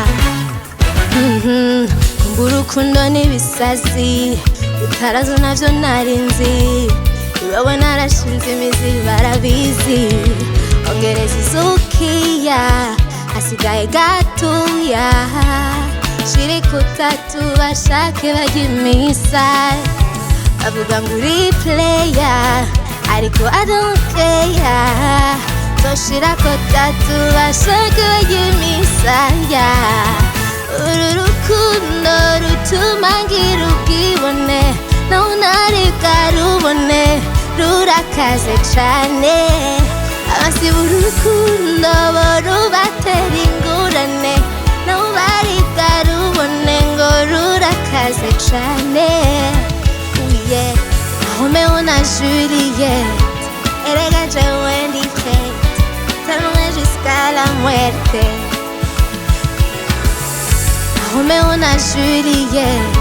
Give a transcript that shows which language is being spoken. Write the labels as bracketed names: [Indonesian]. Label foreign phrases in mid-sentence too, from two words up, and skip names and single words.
[Rundi] Kumva urukundo n'ibisazi, utarazo navyo nari nzi, iwawe narashinze imizi barabizi. Ongereza izukiya, hasigaye gatoya, shiriko tatu bashake barye imisaya. Bavuga ngo uri player, ariko [English] I don't care. [Rundi] Zoshirako tatu bashake barye imisaya. Uru rukundo rutuma ngira ubwibone, naho ntari bwarubone, rurakaze cane. Abansi b'urukundo bo rubatera ingorane, naho bari bwarubone ngo rurakaze cane. Yeah, Romeo na Juliette, erega jewe ndi prête, [French] t'aimerai jusqu'à la muerte. [Rundi] Romeo na Juliette,